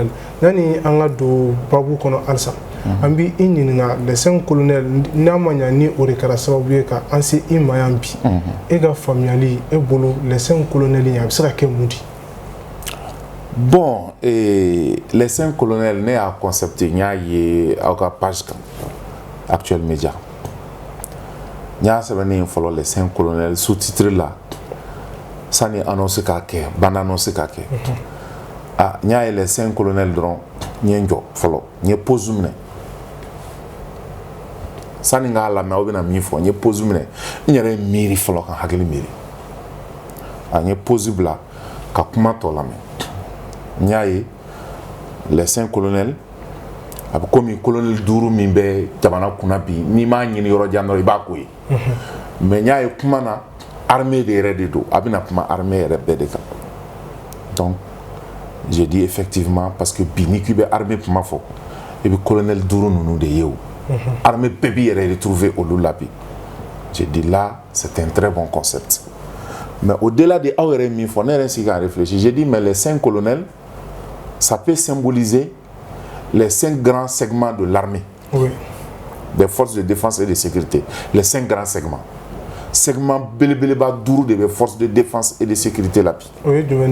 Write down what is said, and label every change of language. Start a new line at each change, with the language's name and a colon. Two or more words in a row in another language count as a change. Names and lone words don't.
Bambara: Yani an ka don babu kɔnɔ halisa, an bi i ɲininka les 5 colonels n'a ma ɲa ni o de kɛra sababu ye ka an se i ma yan bi. E ka faamuyali e bolo les 5 colonels in a bɛ se ka kɛ mun di? Bon, les 5 colonels ne y'a concepté, n y'a ye aw ka page kan, Actuel Media. N y'a sɛbɛnni fɔlɔ les 5 colonels sous-titré la sani annonce k'a kɛ, bande annonce k'a kɛ. N y'a ye les 5 colonels dɔrɔn n ye n jɔ fɔlɔ, n ye pause minɛ. Sani n k'a lamɛn aw bɛna min fɔ, n ye pause minɛ, n yɛrɛ ye miiri fɔlɔ ka hakili miiri. N ye pause bila ka kuma tɔ lamɛn. N y'a ye les 5 colonels a bɛ komi colonel 5 min bɛ jamana kunna bi n'i m'a ɲini yɔrɔ jan dɔrɔn i b'a ko ye. Mais n y'a ye kuma na armée de yɛrɛ de don, a bɛna kuma armée yɛrɛ bɛɛ de kan.
French: Donc j'ai dit effectivement parce que
Bambara: bi n'i k'i bɛ armée kuma fɔ i bɛ colonel 5 ninnu de ye o. Armée bɛɛ b'i yɛrɛ retrouver olu la bi.
French: J'ai dit là c'est un très bon concept. Mais au-delà de
Bambara: aw yɛrɛ min fɔ ne yɛrɛ sigi ka
French: réfléchir, j'ai dit mais les 5 colonels ça peut symboliser les 5 grands segments de l'armée, oui, des forces de défense et de sécurité. Les 5 grands segments.
Bambara: Segment belebeleba 5
French: des forces de défense et de sécurité là. Oui, domaine.